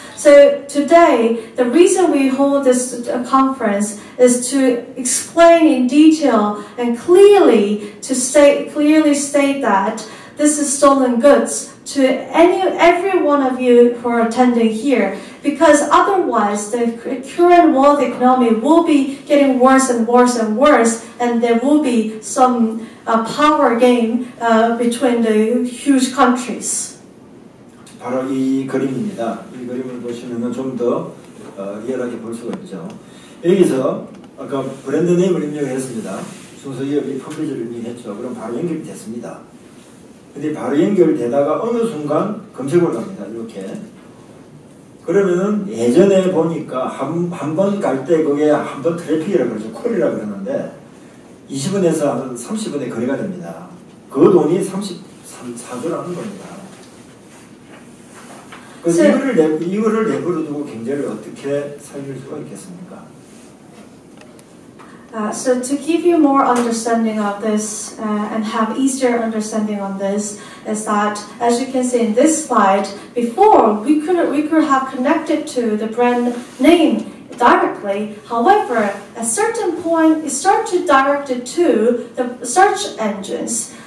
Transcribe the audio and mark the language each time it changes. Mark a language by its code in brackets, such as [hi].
[en] So today, the reason we hold this conference is to explain in detail and clearly state that this is stolen goods to every one of you who are attending here, because otherwise the current world economy will be getting worse and worse and worse, and there will be some power game between the huge countries. [ko] 바로 이 그림입니다. 이 그림을 보시면 좀 더 리얼하게 볼 수가 있죠. 여기서 아까 브랜드 네임을 입력을 했습니다. 중소기업이 퍼블리셔를 입력했죠. 그럼 바로 연결이 됐습니다. 근데 바로 연결되다가 어느 순간 검색어로 갑니다. 이렇게. 그러면은 예전에 보니까 한 번 갈 때 그게 한 번 트래픽이라고 그러죠. 콜이라고 그러는데 20원에서 한 30원에 거래가 됩니다. 그 돈이 34조라는 겁니다. 그래서 이거를 내버려 두고 경제를 어떻게 살릴 수가 있겠습니까? [en] So to give you more understanding of this and have easier understanding on this is that, as you can see in this slide, before we could have connected to the brand name directly. However, at a certain point, it started to direct it to the search engines.